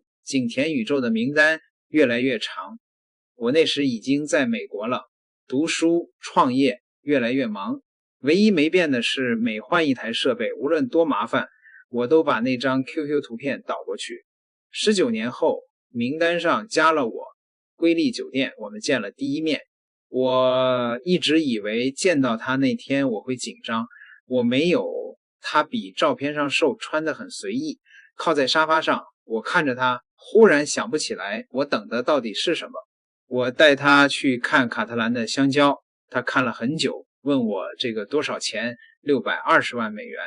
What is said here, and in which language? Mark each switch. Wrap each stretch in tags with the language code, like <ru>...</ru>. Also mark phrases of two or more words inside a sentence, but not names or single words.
<zh>景田宇宙的名單越來越長。我那時已經在美國了，讀書創業越來越忙，唯一沒變的是每換一台設備，無論多麻煩，我都把那張 QQ 圖片導過去。19年後，名單上加了我，瑰麗酒店我們見了第一面。我一直以為見到他那天我會緊張，我沒有。他比照片上瘦，穿得很隨意，靠在沙發上，我看着他，忽然想不起來我等的到底是什麼。我帶他去看卡特蘭的香蕉，他看了很久，問我這個多少錢，620萬美元。</zh>